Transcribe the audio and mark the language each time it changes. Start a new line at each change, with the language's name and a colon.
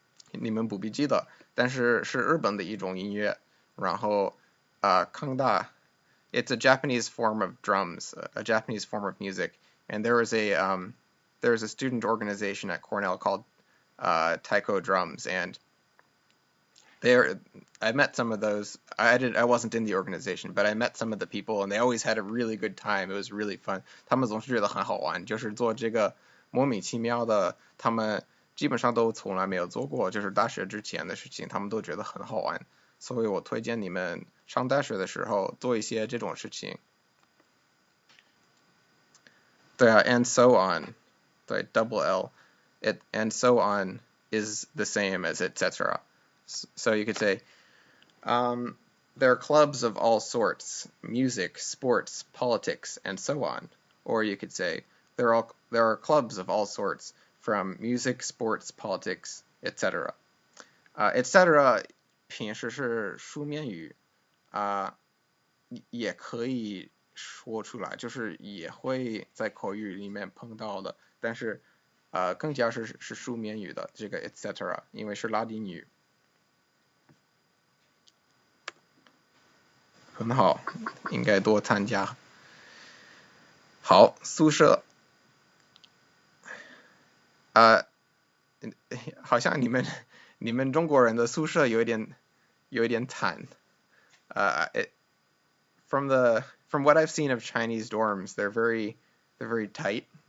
Chinese: 你们不必记得，但是是日本的一种音乐，然后康大
English: it's a Japanese form of drums, a Japanese form of music, and there was a student organization at Cornell called Taiko Drums, and I met some of those. I wasn't in the organization, but I met some of the people, and they always had a really good time. It was really fun.
Chinese: 他们总是觉得很好玩，就是做这个莫名其妙的，他们基本上都从来没有做过，就是大学之前的事情，他们都觉得很好玩。所以我推荐你们上大学的时候做一些这种事情。对啊
English: ，and so on， 对 ，double L，and so on is the same as etc. So you could say, there are clubs of all sorts, music, sports, politics, and so on. Or you could say, there are clubs of all sorts, from music, sports, politics, etc. etc.
Chinese: 平时是书面语，也可以说出来，就是也会在口语里面碰到的，但是更加是书面语的这个 etc. 因为是拉丁语。很好，应该多参加。好，宿舍，好像你们中国人的宿舍有一点惨。
English: From what I've seen of Chinese dorms, they're very tight.